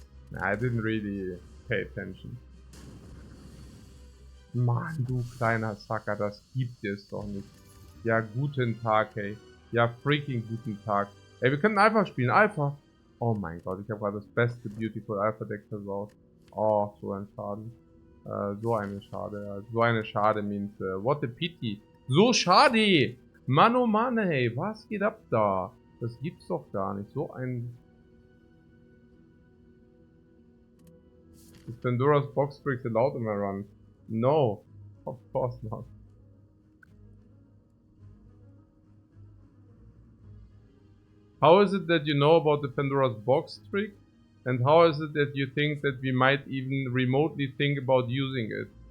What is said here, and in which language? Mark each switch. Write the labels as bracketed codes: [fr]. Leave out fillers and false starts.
[en] Nah, I didn't really pay attention. [de] Mann, du kleiner Sacker, das gibt es doch nicht. Ja, guten Tag, ey. Ja, freaking guten Tag. Ey, wir können Alpha spielen. Alpha. Oh mein Gott, ich habe gerade das beste Beautiful Alpha Deck versaut. Oh, so ein Schaden. So eine Schade. Ja. So eine Schade [en] means, what a pity. [de] So schade! Mann, oh Mann, ey. Was geht ab da? Das gibt's doch gar nicht. So ein... [en] Is Pandora's box breaks allowed in my run? No, of course not. How is it that you know about the Pandora's box trick? And how is it that you think that we might even remotely think about using it?